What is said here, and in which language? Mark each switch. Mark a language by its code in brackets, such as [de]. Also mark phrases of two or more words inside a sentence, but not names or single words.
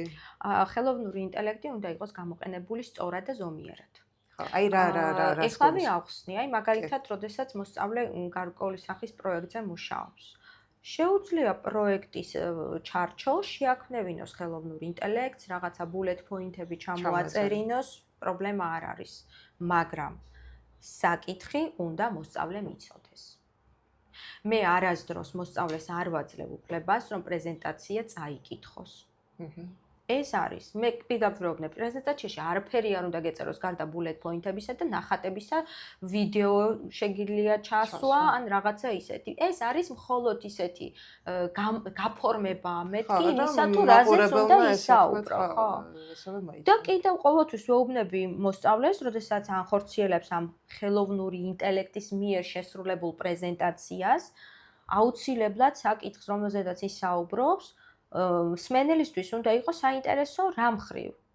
[ka] ხელოვნური ინტელექტი უნდა იყოს გამოყენებული სწორად და ზომიერად. აი რა ეხლა ახსნი, აი მაგალითად, როდესაც მოსწავლე გარკვეული სახის პროექტზე მუშაობს. შეუძლია პროექტის ჩარჩო შეაქმნევინოს ხელოვნურ ინტელექტს, რაღაცა [en] bullet point- [ka] ები ჩამოაწერინოს, პრობლემა არ არის, მაგრამ საკითხი უნდა მოსწავლემ იცოდეს. მე არასდროს მოსწავლეს არ ვაძლევ უფლებას, რომ პრეზენტაცია წაიკითხოს. ეს არის, მე პირდაპირ ვგონებ, პრეზენტაციაში არაფერი არ უნდა გეწეროს გარდა [en] bullet point- [ka] ებისა და ნახატებისა, ვიდეო შეგიძლია ჩასვა, ან რაღაცა ისეთი. ეს არის მხოლოდ ისეთი გაფორმება მეთქი იმისა, თუ რაზეც უნდა ისაუბრო, ხო? და კიდევ ყოველთვის ვეუბნები მოსწავლეს, როდესაც ანხორციელებს ამ ხელოვნური ინტელექტის მიერ შესრულებულ პრეზენტაციას, აუცილებლად საკითხს, რომელზედაც ისაუბრობს, მსმენელისთვის უნდა იყოს საინტერესო რა მხრივ.